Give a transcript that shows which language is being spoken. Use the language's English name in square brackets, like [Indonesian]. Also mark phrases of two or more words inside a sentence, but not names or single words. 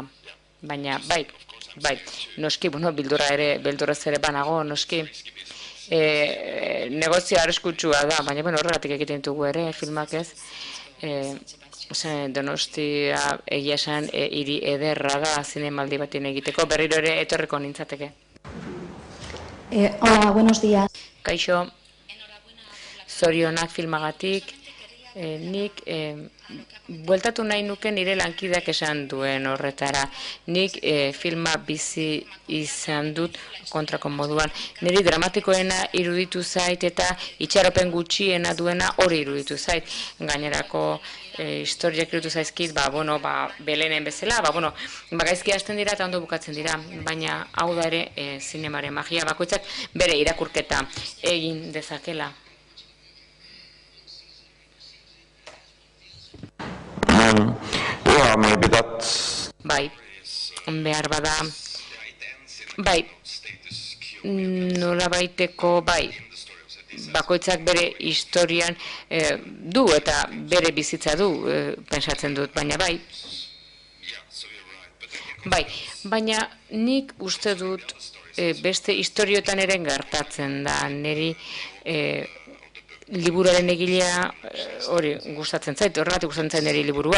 [Basque] Baina bai, noski, beldurraz ere banago, noski, negozio arriskutsua da, baina horregatik egiten dugu ere filmak ez. Donostia egia esan hiri ederra da zinemaldi baten egiteko, berriro ere etorriko nintzateke. [Spanish] Hola, buenos días. [Basque] Kaixo, zorionak filmagatik, nik bueltatu nahi nuke nire lankideak esan duen horretara. Nik filma bizi izan dut kontrako moduan. Niri dramatikoena iruditu zait eta itxaropen gutxiena duena hori iruditu zait. Gainerako historiak iruditu zaizkit, Belenen bezala, gaizki hasten dira eta ondo bukatzen dira, baina hau da ere zinemaren magia bakoitzak bere irakurketa egin dezakela. [English] Yeah, maybe that's... [Basque] Bai, behar bada, nola baiteko, bakoitzak bere historian du eta bere bizitza du, pentsatzen dut, baina baina nik uste dut beste historiotan ere gertatzen da, niri liburuaren egilea hori gustatzen zait, horregatik gustatzen zait niri liburua.